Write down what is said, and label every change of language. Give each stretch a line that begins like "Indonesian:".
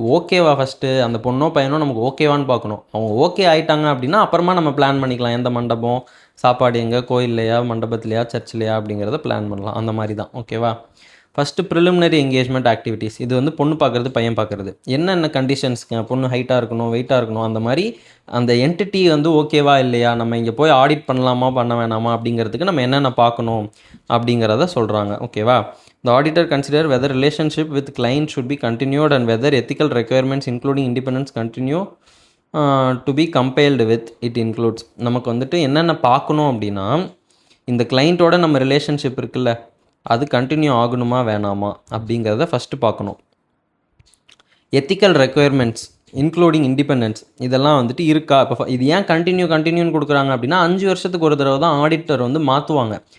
Tamil: ஓகேவா ஃபஸ்ட்டு அந்த பொண்ணோ பையனோ நமக்கு ஓகேவான்னு பார்க்கணும். அவங்க ஓகே ஆகிட்டாங்க அப்படின்னா அப்புறமா நம்ம பிளான் பண்ணிக்கலாம், எந்த மண்டபம், சாப்பாடு எங்கே, கோயில்லையா, மண்டபத்துலையா, சர்ச்சிலையா அப்படிங்கிறத பிளான் பண்ணலாம். அந்த மாதிரி தான். ஓகேவா? ஃபஸ்ட்டு ப்ரிலிமினரி என்கேஜ்மெண்ட் ஆக்டிவிட்டீஸ், இது வந்து பொண்ணு பார்க்குறது பையன் பார்க்குறது. என்னென்ன கண்டிஷன்ஸ்க்கு, பொண்ணு ஹைட்டாக இருக்கணும், வெயிட்டாக இருக்கணும், அந்த மாதிரி அந்த என்டிட்டி வந்து ஓகேவா இல்லையா, நம்ம இங்கே போய் ஆடிட் பண்ணலாமா பண்ண வேணாமா அப்படிங்கிறதுக்கு நம்ம என்னென்ன பார்க்கணும் அப்படிங்கிறத சொல்கிறாங்க. ஓகேவா?
English: The auditor consider whether relationship with client should be continued and whether ethical requirements including independence continue to be compiled with it includes.
Tamil: நமக்கு வந்துட்டு என்னென்ன பார்க்கணும் அப்படின்னா, இந்த கிளைண்ட்டோட நம்ம ரிலேஷன்ஷிப் இருக்குல்ல, அது கண்டினியூ ஆகணுமா வேணாமா அப்படிங்கிறத ஃபஸ்ட்டு பார்க்கணும்.
English: ethical requirements including independence
Tamil: இதெல்லாம் வந்துட்டு இருக்கா? இப்போ இது ஏன் கண்டினியூன்னு கொடுக்குறாங்க அப்படின்னா 5 வருஷத்துக்கு ஒரு தடவை தான் ஆடிட்டர் வந்து மாற்றுவாங்க.